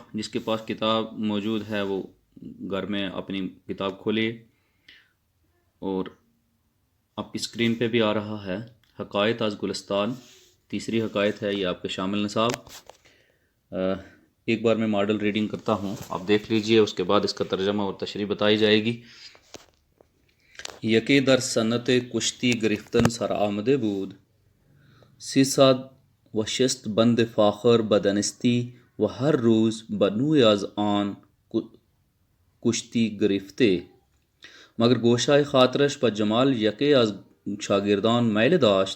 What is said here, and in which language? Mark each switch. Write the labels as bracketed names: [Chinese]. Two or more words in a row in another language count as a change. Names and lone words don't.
[Urdu] جس کے پاس کتاب موجود ہے وہ گھر میں اپنی کتاب کھولے اور آپ کی اسکرین پہ بھی آ رہا ہے حکایت از گلستان، تیسری حکایت ہے یہ آپ کے شامل نصاب۔ ایک بار میں ماڈل ریڈنگ کرتا ہوں، آپ دیکھ لیجئے، اس کے بعد اس کا ترجمہ اور تشریح بتائی جائے گی۔ [Persian] یکی در سنت کشتی گرفتن سر آمده بود، 300 و شست بند فاخر بدنستی و هر روز به نوعی از آن کشتی گرفته، مگر گوشه‌ی خاطرش به جمال یکی از شاگردان میل داشت.